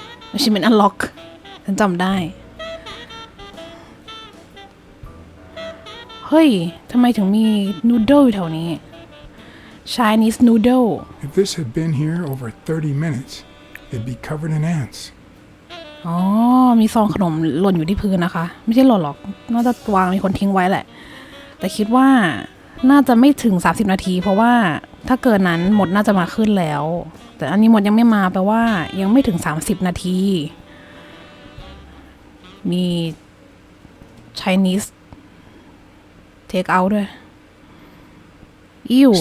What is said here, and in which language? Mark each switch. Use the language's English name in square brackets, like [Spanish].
[Thai] ไม่ใช่เป็น unlock ฉันจำได้เฮ้ยทำไมถึงมีนูโดลอยู่แถวนี้ Chinese noodle [English] If this had been here over 30 minutes, it'd be covered in ants. [Thai] อ๋อมีซองขนมหล่นอยู่ที่พื้นนะคะไม่ใช่หล่นหรอกน่าจะวางมีคนทิ้งไว้แหละแต่คิดว่าน่าจะไม่ถึง30นาทีเพราะว่าถ้าเกินนั้นหมดน่าจะมาขึ้นแล้วแต่อันนี้หมดยังไม่มาแปลว่ายังไม่ถึง30นาทีมี Chinese take out ด้วยอิ่ว